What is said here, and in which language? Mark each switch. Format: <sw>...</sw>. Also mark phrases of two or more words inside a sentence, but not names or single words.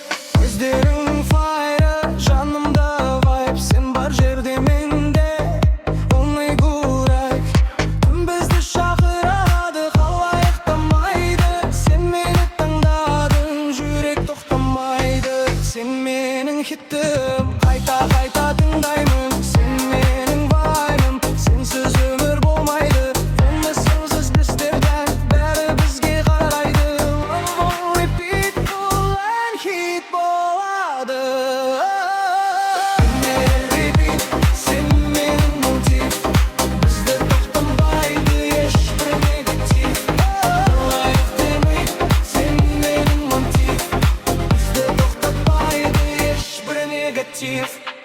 <kk>Көздерің файры, жанымда вайб, сен бар жерде менде.</kk> <en>Only good life.</en> <kk>Түн бізді шақырады, қалай ұйықтамайды? Сен мені таңдадың, жүрек тоқтамайды. Сен менің хитім, қайта-қайта тыңдаймын. Сен менің вайбым, сенсіз өмір болмайды. Өмір сенсіз біздерден, бәрі бізге қарайды.</kk> <en>Love on repeat,</en> <kk>бұл ән хит болады. Repeat, сен менің мотив. Бізді тоқтамайды ешбір негатив. Лайық демей, сен менің мотив. Бізді тоқтатпайды ешбір негатив.</kk>